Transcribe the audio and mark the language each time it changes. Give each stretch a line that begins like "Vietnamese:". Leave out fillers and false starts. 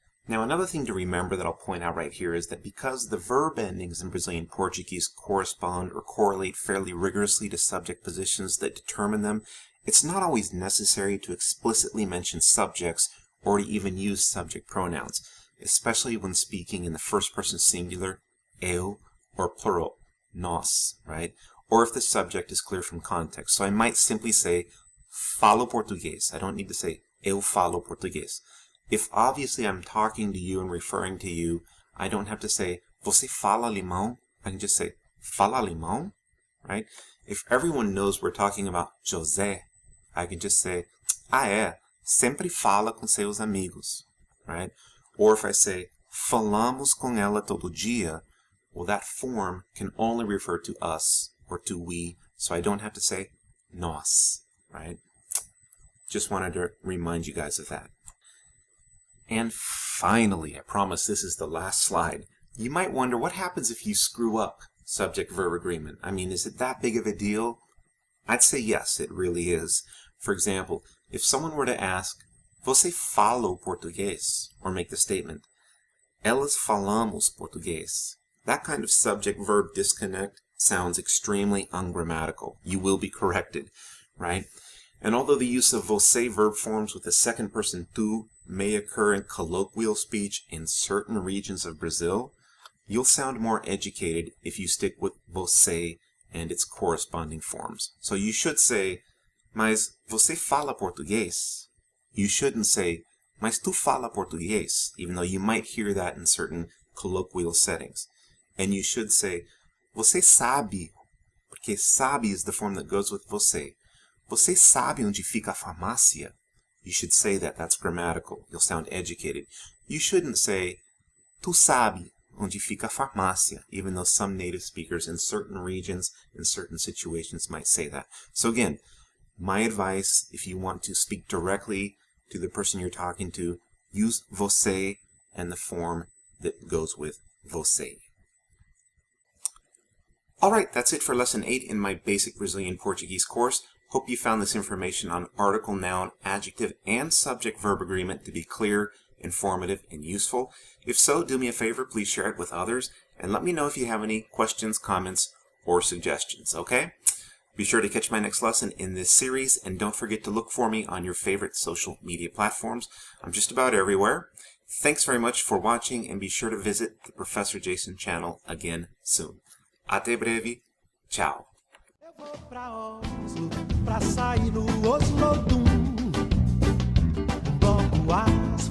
English: Now, another thing to remember that I'll point out right here is that because the verb endings in Brazilian Portuguese correspond or correlate fairly rigorously to subject positions that determine them, it's not always necessary to explicitly mention subjects or to even use subject pronouns, especially when speaking in the first person singular, eu, or plural, nós, right? Or if the subject is clear from context. So I might simply say,
Portuguese: falo português.
English: I don't need to say,
Portuguese: eu falo português.
English: If obviously I'm talking to you and referring to you, I don't have to say,
Portuguese: você fala alemão?
English: I can just say,
Portuguese: fala alemão?
English: Right? If everyone knows we're talking about José, I can just say,
Portuguese: sempre fala com seus amigos.
English: Right? Or if I say,
Portuguese: falamos com ela todo dia,
English: well, that form can only refer to us or to we, so I don't have to say nós. Right? Just wanted to remind you guys of that. And finally, I promise this is the last slide. You might wonder what happens if you screw up subject-verb agreement. I mean, is it that big of a deal? I'd say yes, it really is. For example, if someone were to ask,
Portuguese: você fala português?
English: Or make the statement,
Portuguese: elas falamos português.
English: That kind of subject-verb disconnect sounds extremely ungrammatical. You will be corrected, right? And although the use of você verb forms with the second person tu may occur in colloquial speech in certain regions of Brazil, you'll sound more educated if you stick with você and its corresponding forms. So you should say,
Portuguese: mas você fala português?
English: You shouldn't say,
Portuguese: mas tu fala português,
English: even though you might hear that in certain colloquial settings. And you should say,
Portuguese: você sabe,
English: porque sabe is the form that goes with você.
Portuguese: Você sabe onde fica a farmácia?
English: You should say that. That's grammatical. You'll sound educated. You shouldn't say,
Portuguese: tu sabe, onde fica a farmácia,
English: even though some native speakers in certain regions, in certain situations might say that. So again, my advice, if you want to speak directly to the person you're talking to, use você and the form that goes with você. Alright, that's it for Lesson 8 in my Basic Brazilian Portuguese course. Hope you found this information on article, noun, adjective, and subject-verb agreement to be clear, informative, and useful. If so, do me a favor, please share it with others, and let me know if you have any questions, comments, or suggestions, okay? Be sure to catch my next lesson in this series, and don't forget to look for me on your favorite social media platforms. I'm just about everywhere. Thanks very much for watching, and be sure to visit the Professor Jason channel again soon.
Portuguese: Até breve. Tchau. Eu vou pra Oslo, pra sair no Oslo Dum. Bloco A.